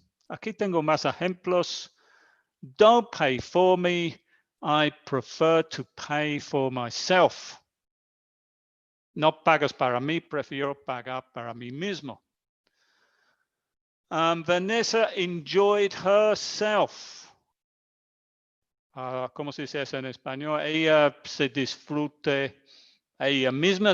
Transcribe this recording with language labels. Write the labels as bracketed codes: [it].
[es] Aquí tengo más ejemplos. [en] Don't pay for me. I prefer to pay for myself. [es] No pagas para mí, prefiero pagar para mí mismo. [en] Vanessa enjoyed herself. [es] ¿Cómo se dice eso en español? Ella se disfrute ella misma.